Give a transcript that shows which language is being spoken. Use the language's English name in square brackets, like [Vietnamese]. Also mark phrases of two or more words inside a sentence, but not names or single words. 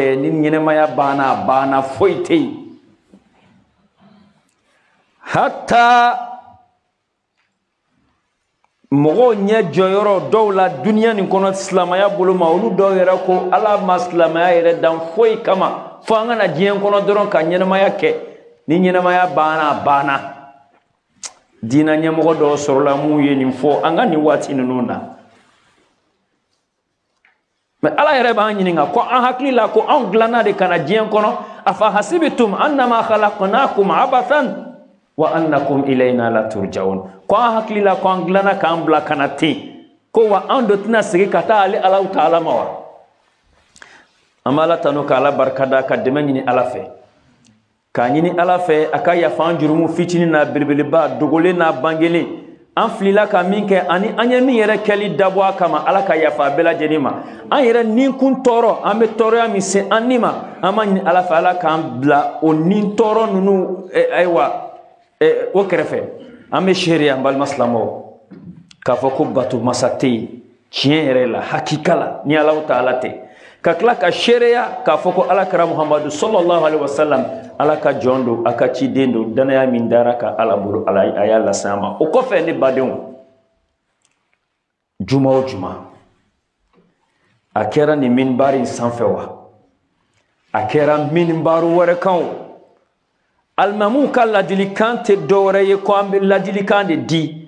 [Bambara] ni ɲɛnɛmaya banna a banna, foyi tɛ yen. hatta mɔgɔw ɲɛ jɔyɔrɔ dɔw la duniya nin kɔnɔ silamɛya bolo ma, olu dɔw yɛrɛ ko ala ma silamɛya yɛrɛ dan foyi kama fo an kana diɲɛ kɔnɔ dɔrɔn ka ɲɛnɛmaya kɛ. ni ɲɛnɛmaya banna a banna. diina ɲɛmɔgɔ dɔw sɔrɔla mun ye nin fɔ an ka nin waati ninnu na. mɛ ala yɛrɛ b'an ɲininka ko an hakili la ko anw dilanna de kana diɲɛ kɔnɔ. [Arabic] أفحسبتم أنما خلقناكم عبثا وأنكم إلينا لا ترجعون. [Bambara] ko an hakili la ko an dilanna k'an bila kana ten, ko wa an dɔ tɛna segin ka taa ale ala ta'ala ma wa. an b'a la tanu k'ala barikada ka dɛmɛ ɲini ala fɛ, k'a ɲini ala fɛ a ka yafa an jurumu fitinin n'a belebeleba, dogolen n'a bangelen. an filila ka min kɛ ani an ye min yɛrɛ kɛli dabɔ a kama, ala ka yafa a bɛɛ lajɛlen ma. an yɛrɛ ninkun tɔɔrɔ, an bɛ tɔɔrɔya min se an ni ma, an b'a ɲini ala fɛ ala k'an bila o nin tɔɔrɔ ninnu ayiwa o kɛrɛfɛ. an bɛ seereya an balima silamɛw k'a fɔ ko bato masa tɛ yen tiɲɛ yɛrɛ la, hakika la, ni ala ta'ala tɛ. ka tila ka seereya k'a fɔ ko alakira muhamadu [Arabic] صلى الله عليه وسلم [Bambara] ala ka jɔn don, a ka ciden don, danaya min dara ka ala bolo a y'a lase an ma. o kɔfɛ ne badenw, juma o juma a kɛra nin minibari sanfɛ wa, a kɛra minibari wɛrɛ kan o, alimamuw ka ladilikan tɛ dɔwɛrɛ ye ko an bɛ ladilikan de di.